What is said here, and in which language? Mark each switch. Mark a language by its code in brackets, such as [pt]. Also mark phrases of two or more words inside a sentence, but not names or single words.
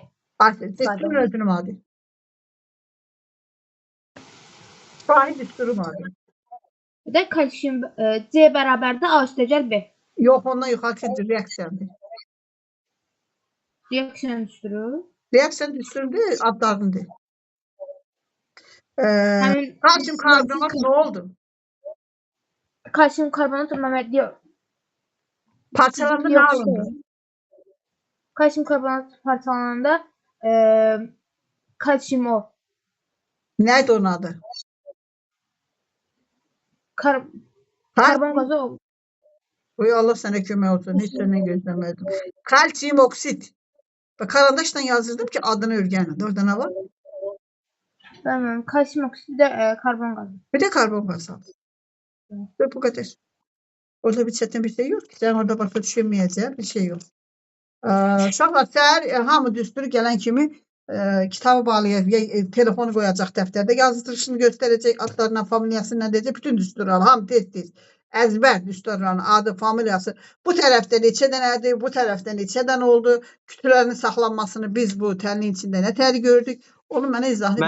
[az] Düsturun özünü madı. Şahid düsturu madı. Bir də kalsiyum C bərabərdə A üstəgəl B. Yox, ondan yuxarı reaksiyadır. Reaksiyanın düsturu. Reaksiyanın düsturudur, adlarındır. [tr] Kalsiyum karbonat ne oldu? Kalsiyum karbonat Mehmet diyor. Parçalandı ne alındı? [az] Kalsiyum karbonat parçalananda kalsiyum O. [tr] Neydi onun adı? Karbon gazı oldu. Oy Allah sana kömək olsun. Hiç senden gözlemedim. Kalsiyum oksit. Bak karandaşla yazdırdım ki adını örgənin. Orada ne var? Tamam. Kalsiyum oksit de karbon gazı. Bir de karbon gazı. Ve bu kadar. Orada bir çetin bir şey yok ki. Sen orada başka düşünmeyeceğin bir şey yok. [az] Uşaqlar səhər hamı düsturu gələn kimi kitabı bağlayacaq, telefonu qoyacaq dəftərdə, yazılışını göstərəcək, adlarına, familiyasını nə deyəcək, bütün düsturu al, hamı tez-tez. Əzbər düsturların adı, familiyası. Bu tərəfdə neçə dənədir, bu tərəfdə neçə dənə oldu, kütlərin saxlanmasını biz bu təlinin içində nə təri gördük, onu mənə izah edin.